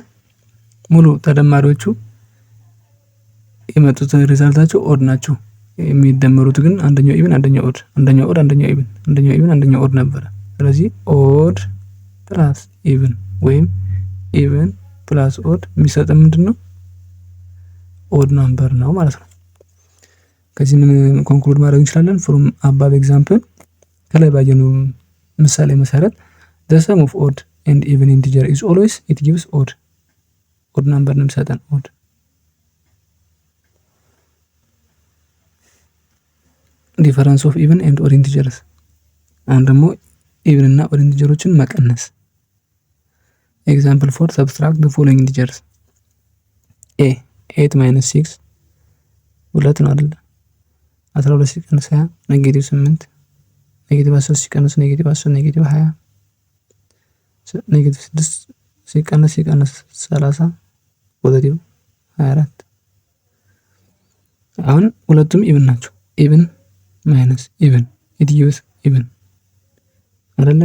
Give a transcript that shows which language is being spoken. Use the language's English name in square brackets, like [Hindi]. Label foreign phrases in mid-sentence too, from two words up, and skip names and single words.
[Amharic] ሙሉ ተደማሪዎቹ የመጡት ሪዛልታቸው ኦድ ናቸው። የሚደመሩት ግን አንደኛው ኢቭን አንደኛው ኦድ አንደኛው ኦድ አንደኛው ኢቭን አንደኛው ኢቭን አንደኛው ኦድ ነበረ። ስለዚህ [English] odd plus even [Amharic] ወይም [English] even plus odd [Amharic] የሚሰጥ ምንድነው? [English] odd number [Amharic] ነው ማለት ነው። ከዚህ ምን ኮንክሉድ ማድረግ እንችላለን? [English] from above example [Amharic] ከላይ ባየነው ምሳሌ መሰረት [English] the sum of odd and even integer is always it gives odd ናምበር [Amharic] ነው የሚሰጠን ኦድ። [English] difference of even and odd integers [Amharic] አሁን ደግሞ ኢቭን እና ኦድ ኢንቲጀሮችን መቀነስ። [English] example 4 subtract the following integers a 8 minus 6 2 [Amharic] ነው አይደል? [English] 12 ሲቀነስ 20 negative 8 negative 10 ሲቀነስ negative 10 negative 20 negative 6 ሲቀነስ 30 ፖዚቲቭ 24። [Amharic] አሁን ሁለቱም ኢቭን ናቸው። [English] even minus even it gives even አይደለ?